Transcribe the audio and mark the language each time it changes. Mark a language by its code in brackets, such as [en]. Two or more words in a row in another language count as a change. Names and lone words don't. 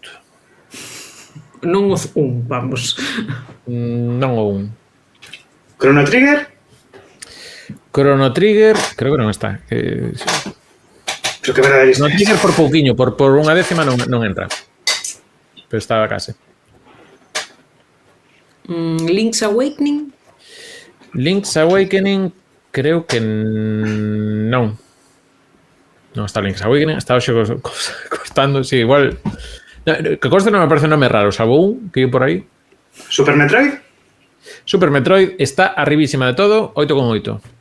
[gl] Non o un, vamos. Non o un. Chrono Trigger? Chrono Trigger, creo que non está. Pero que verdade Chrono Trigger por pouquiño, por unha décima non entra. Pero estaba case. Link's Awakening. Link's Awakening, creo que non. Non está Link's Awakening, está o xogo costando, sí, igual. Que conste non me parece un nome raro, salvo un que hai por aí. Super Metroid? Super Metroid está arribísima de todo, 8,8.